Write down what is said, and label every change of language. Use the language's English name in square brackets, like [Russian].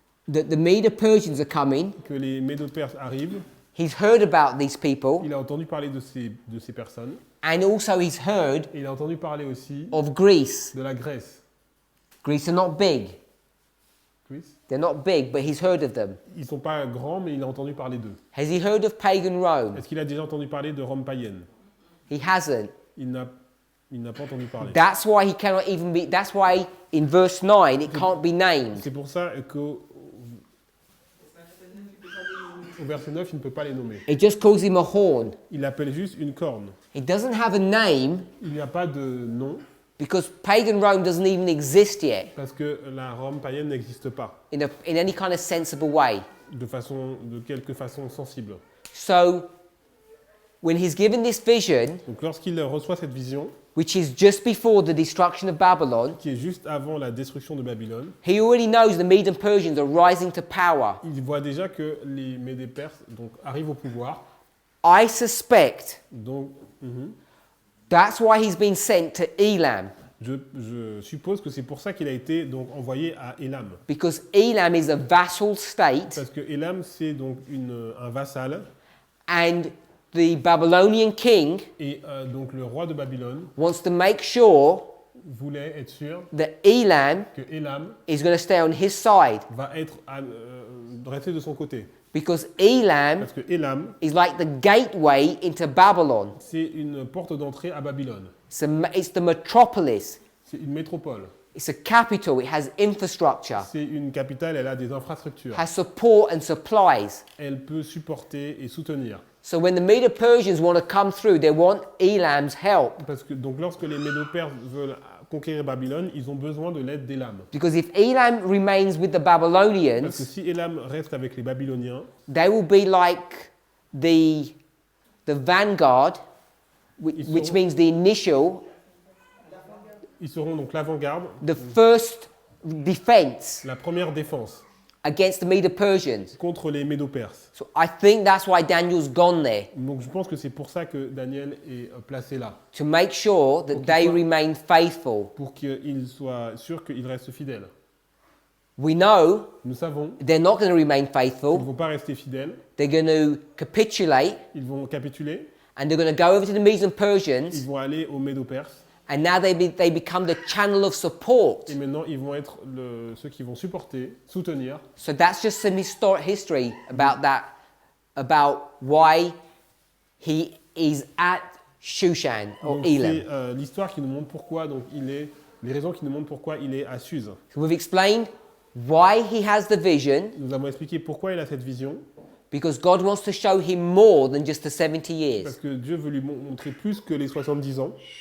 [English] that the Medo-Persians are coming. [French] que les Médo-Perses arrivent. [English] He's heard about these people, [French] Il a entendu parler de ces personnes. [English] and also he's heard [French] Et il a entendu parler aussi [English] of Greece. [French] de la Grèce. [English] Greece are not big. Greece. They're not big, but he's heard of them. [French] Ils ne sont pas grands, mais il a entendu parler d'eux. [English] Has he heard of pagan Rome? [French] Est-ce qu'il a déjà entendu parler de Rome païenne? [English] He hasn't. [French] Il n'a pas entendu parler. [English] That's why he cannot even be. That's why in verse 9 it can't be named. [French] C'est pour ça qu'au au verset 9, il ne peut pas les nommer. [English] It just calls him a horn. [French] Il appelle juste une corne. [English] It doesn't have a name [French] Il n'y a pas de nom [English] because pagan Rome doesn't even exist yet [French] parce que la Rome païenne n'existe pas [English] in any kind of sensible way. [French] de quelque façon sensible. [English] So when he's given this vision, [French] Donc lorsqu'il reçoit cette vision, [English] which is just before the destruction of Babylon, [French] qui est juste avant la destruction de Babylone, [English] he already knows the Medes and Persians are rising to power. [French] il voit déjà que les Médés-Perses donc, arrivent au pouvoir. [English] I suspect [French] Donc, [English] that's why he's been sent to Elam, [French] je suppose que c'est pour ça qu'il a été donc, envoyé à Elam. [English] because Elam is a vassal state, [French] Parce que Elam, c'est donc un vassal. [English] and the Babylonian king [French] Et donc le roi de Babylone [English] wants to make sure [French] voulait être sûr [English] that Elam [French] que Elam [English] is going to stay on his side, [French] va être resté de son côté. [English] because Elam [French] Parce que Elam, [English] is like the gateway into Babylon. [French] c'est une porte d'entrée à Babylone. [English] It's the metropolis. [French] C'est une métropole. [English] It's a capital. It has infrastructure, [French] C'est une capitale, elle a des infrastructures. [English] has support and supplies. [French] Elle peut supporter et soutenir. [English] So when the Medo-Persians want to come through, they want Elam's help. [French] Parce que donc lorsque les Médo-Perses veulent conquérir Babylone, ils ont besoin de l'aide d'Elam. [English] Because if Elam remains with the [French] Parce que [English] Babylonians, [French] si Elam reste avec les Babyloniens, [English] they will be like the vanguard, which means the initial, [French] ils seront donc l'avant-garde, [English] the first defense [French] la première défense [English] against the Medo-Persians. [French] contre les Médo-Perses. [English] So I think that's why Daniel's gone there, [French] Donc je pense que c'est pour ça que Daniel est placé là, [English] to make sure that they remain faithful. [French] pour qu'il soit sûr qu'il reste fidèle. [English] We know [French] Nous savons [English] they're not going to remain [French] qu'ils ne [English] faithful. [French] vont pas rester fidèles, [English] They're going to capitulate, [French] ils vont capituler, [English] and they're going to go over to the Medes and [French] ils [English] Persians, [French] vont aller aux Médo-Perses, [English] and now they become the channel of support. [French] et maintenant ils vont être ceux qui vont supporter, soutenir. [English] So that's just some history about that, about why he is at Shushan or [French] Donc [English] Elam. [French] c'est l'histoire qui nous montre pourquoi donc les raisons qui nous montrent pourquoi il est à Suse. [English] So we've explained why he has the vision, [French] Nous avons expliqué pourquoi il a cette vision, [English] because God wants to show him more than just the 70 [French] parce [English] years. [French] que Dieu veut lui montrer plus que les 70 ans.